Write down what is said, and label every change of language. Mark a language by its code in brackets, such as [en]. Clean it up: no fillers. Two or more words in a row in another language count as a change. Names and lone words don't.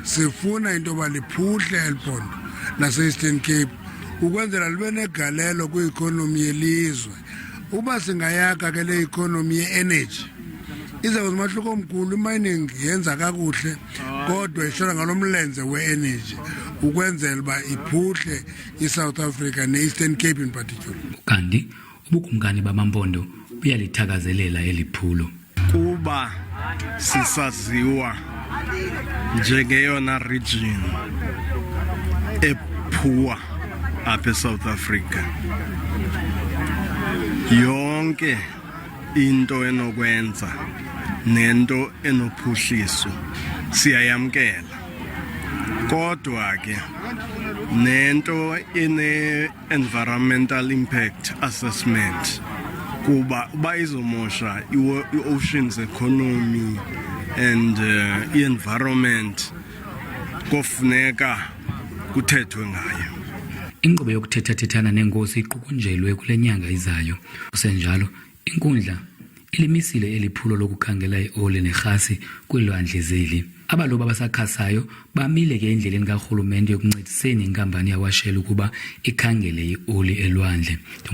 [xh] Sifuna into yoba liphuhle eliphondo lase-Eastern Cape ukwenzela libe negalelo kwi-economy yelizwe. Uba singayaka ke le economy ye-energy izawuza umahluko omkhulu. Imining yenza kakuhle kodwa ishona ngalo mlenze we-energy ukwenzela uba iphuhle iSouth Africa ne-Eastern Cape [en] in particular. [xh] Kanti ubukumkani bamampondo buyalithakazelela eliphulo. Kuba sisaziwa njengeyona region ephuwa apha eSouth Africa, yonke into enokwenza nento enophuhliso siyayamkela. Kodwa ke nento ene- [en] environmental impact assessment [xh] kuba uba izomosha i- [en] oceans economy and [xh] i-environment kofuneka kuthethwe ngayo. Inkqubo yokuthetha-thethana neenkosi iqukunjelwe kule nyanga izayo. Kusenjalo, inkundla ilimisile eliphulo lokukhangela ioli nerhasi kwiilwandle zeli. Abalobi abasakhasayo bamile ke endleleni karhulumente yokuncediseni inkampani yaWashell ukuba ikhangele ioli elwandle.